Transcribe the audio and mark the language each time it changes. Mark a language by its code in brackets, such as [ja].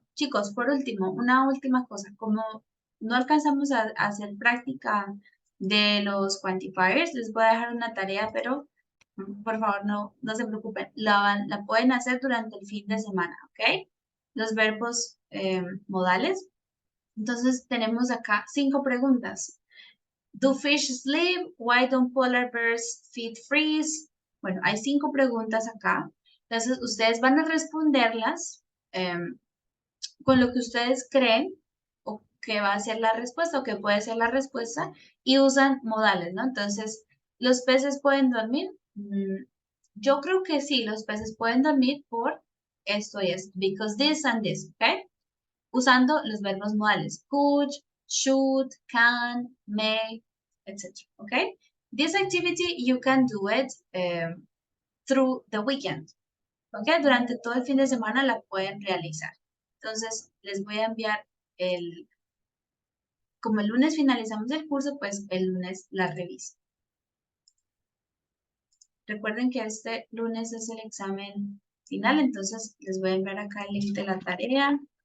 [es] Chicos, por último, una última cosa. Como no alcanzamos a hacer práctica de los quantifiers, les voy a dejar una tarea, pero por favor no se preocupen. La pueden hacer durante el fin de semana, ¿ok? Los verbos modales. Entonces tenemos acá 5 preguntas. [en] Do fish sleep? Why don't polar bears feed freeze? [es] Bueno, hay 5 preguntas acá. Entonces ustedes van a responderlas. Con lo que ustedes creen o que va a ser la respuesta o que puede ser la respuesta y usan modales, ¿no? Entonces, ¿los peces pueden dormir? Yo creo que sí, los peces pueden dormir por esto y esto, [en] because this and this, [es] ¿ok? Usando los verbos modales, could, should, can, may, etc., ¿ok? [en] This activity you can do it through the weekend. ¿Ok? [es] Durante todo el fin de semana la pueden realizar. Entonces, les voy a enviar como el lunes finalizamos el curso, pues el lunes la reviso. Recuerden que este lunes es el examen final, entonces les voy a enviar acá el link de la tarea.